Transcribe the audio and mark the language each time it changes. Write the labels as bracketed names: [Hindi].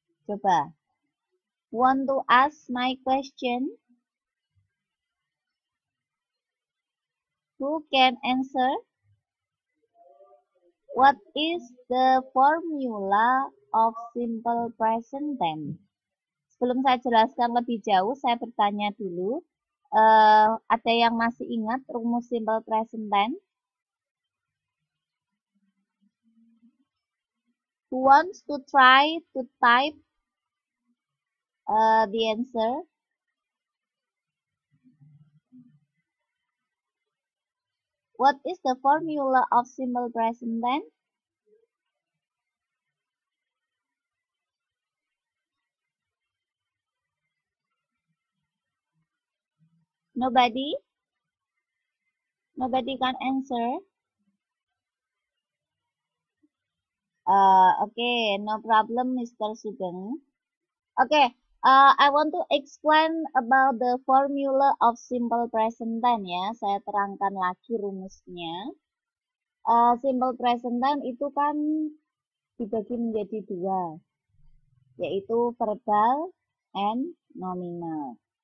[English] Coba. Want to ask my question? Who can answer? What is the formula of simple present tense? [Indonesian] Sebelum saya jelaskan lebih jauh, saya bertanya dulu. Ada yang masih ingat rumus simple present tense? [English] Who wants to try to type the answer? What is the formula of simple present tense? Nobody? Nobody can answer? Okay, no problem, Mr. Sugeng. Okay, I want to explain about the formula of simple present tense ya. [Indonesian] Saya terangkan lagi rumusnya. Simple present tense itu kan dibagi menjadi dua, yaitu verbal and nominal.